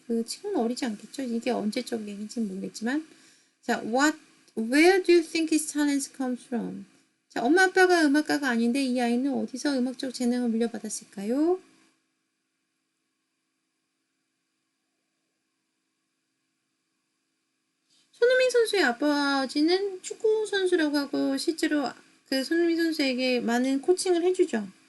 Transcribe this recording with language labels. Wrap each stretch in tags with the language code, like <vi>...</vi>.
<ko>그 지금은 어리지 않겠죠? 이게 언제적 얘기인지는 모르겠지만.</ko> <en>자, where do you think his talents comes from?</en> <ko>자, 엄마 아빠가 음악가가 아닌데 이 아이는 어디서 음악적 재능을 물려받았을까요? 손흥민 선수의 아버지는 축구 선수라고 하고 실제로 그 손흥민 선수에게 많은 코칭을 해주죠.</ko>